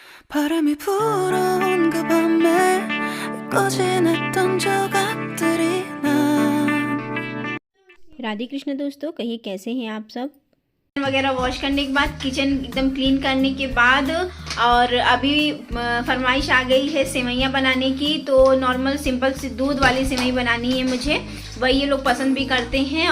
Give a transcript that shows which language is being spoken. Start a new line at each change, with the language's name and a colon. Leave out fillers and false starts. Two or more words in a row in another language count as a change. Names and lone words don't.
Korean: 바람이 불어온 그 밤에 꺼진 했던 조각들이 난
Hindi: राधे कृष्ण दोस्तों, कहिए कैसे हैं आप सब। वगैरह वॉश करने के बाद, किचन एकदम क्लीन करने के बाद, और अभी फरमाइश आ गई है सेवइयाँ बनाने की। तो
English: normal simple
Hindi: सी दूध वाली सेवई बनानी है मुझे, वही ये लोग पसंद भी करते हैं।